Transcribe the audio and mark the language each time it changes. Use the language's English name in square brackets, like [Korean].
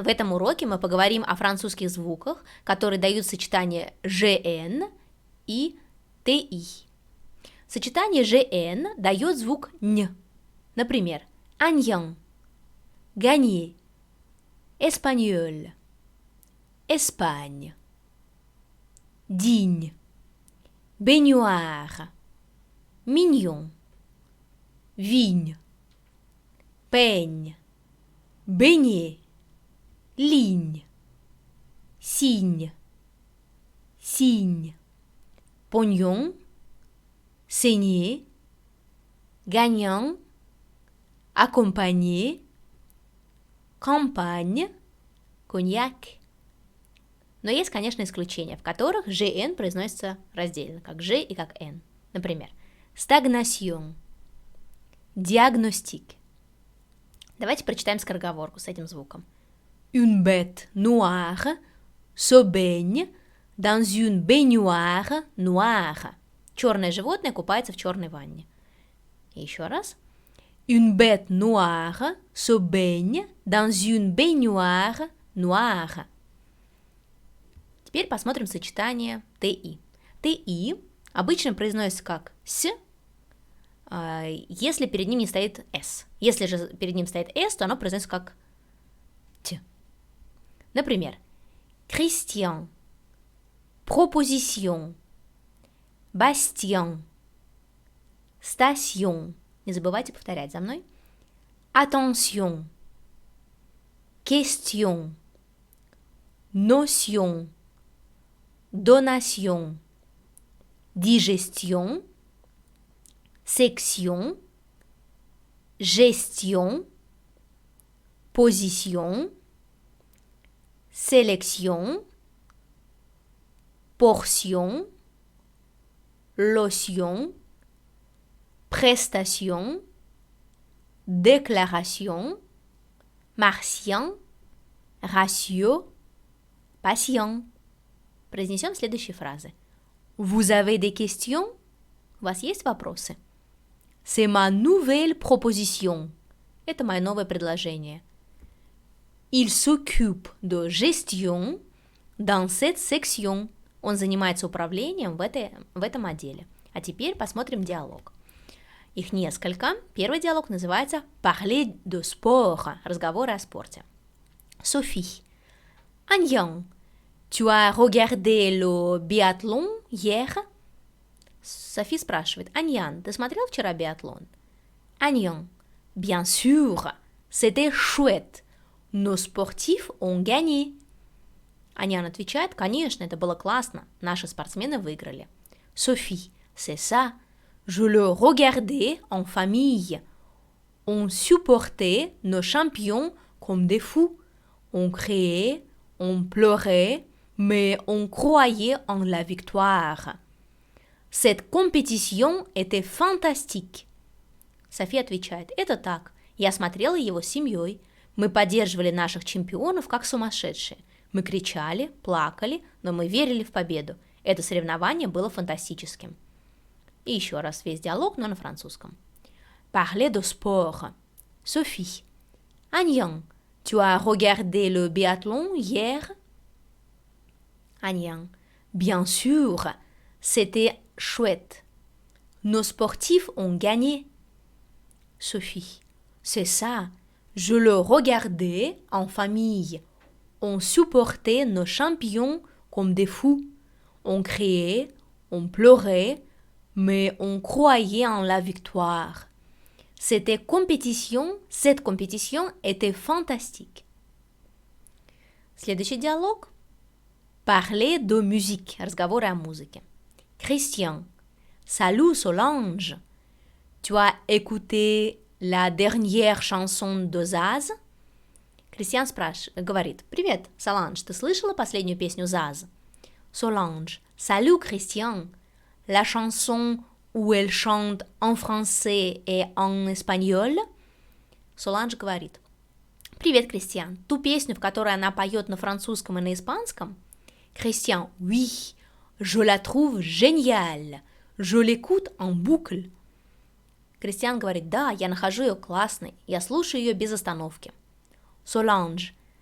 [Russian] В этом уроке мы поговорим о французских звуках, которые дают сочетание «жн» и «ти». Сочетание «жн» дает звук «н». Например, «аньян», «ганье», «эспаньоль», «Espagne», [French] «digne», «baignoire», «mignon», «vigne», «peigne», «beignet», ligne, signe, signe, pognon, saigner, gagnant, accompagner, campagne, коньяк. [Russian] Но есть, конечно, исключения, в которых «жн» произносится раздельно, как «ж» и как «н». Например, stagnation, диагностик. Давайте прочитаем скороговорку с этим звуком. [French] Une bête noire se baigne dans une baignoire noire. [Russian] Черное животное купается в черной ванне. И еще раз. [French] Une bête noire se baigne dans une baignoire noire. [Russian] Теперь посмотрим сочетание «ти». «ти» обычно произносится как «с», если перед ним не стоит «с». Если же перед ним стоит «с», то оно произносится как «т». [French] Например, Christian, proposition, Bastien, station. [Russian] Не забывайте повторять за мной. [French] Attention, question, notion, donation, digestion, section, gestion, position, sélection, portion, lotion, prestation, déclaration, martien, ratio, patient. [Russian] Произнесем следующие фразы. [French] Vous avez des questions? [Russian] У вас есть вопросы? [French] C'est ma nouvelle proposition. [Russian] Это мое новое предложение. [French] Il s'occupe de gestion dans cette section. [Russian] Он занимается управлением в этом отделе. А теперь посмотрим диалог. Их несколько. Первый диалог называется [French] Parler de sport. [Russian] Разговоры о спорте. Sophie. [French] Аньян, tu as regardé le biathlon hier? [Russian] Софи спрашивает. Аньян, ты смотрел вчера биатлон? [French] Аньян, bien sûr, c'était chouette. Nos sportifs ont gagné. [Russian] Аньян отвечает, конечно, это было классно, наши спортсмены выиграли. [French] Софи, c'est ça, je le regardais en famille. On supportait nos champions comme des fous. On criait, on pleurait, mais on croyait en la victoire. Cette compétition était fantastique. [Russian] Софи отвечает, это так, я смотрела его с семьей. Мы поддерживали наших чемпионов как сумасшедшие. Мы кричали, плакали, но мы верили в победу. Это соревнование было фантастическим. И еще раз весь диалог, но на французском. [French] Parler de sport. Sophie. Аньян, tu as regardé le biathlon hier? Аньян, bien sûr, c'était chouette. Nos sportifs ont gagné. Sophie, c'est ça. Je le regardais en famille. On supportait nos champions comme des fous. On criait, on pleurait, mais on croyait en la victoire. Cette compétition était fantastique. [Russian] Следующий диалог. [French] Parler de musique. [Russian] Разговоры о музыке. Christian. [French] Salut Solange. Tu as écouté la dernière chanson de Zaz? [Russian] Кристиан говорит, привет, Соланж, ты слышала последнюю песню Zaz? [French] Solange, salut Christian, la chanson où elle chante en français et en espagnol? [Russian] Solange говорит, привет, Кристиан, ту песню, в которой она поет на французском и на испанском? [French] Christian, oui, je la trouve géniale, je l'écoute en boucle. [Russian] Кристиан говорит, да, я нахожу ее классной, я слушаю ее без остановки. Solange,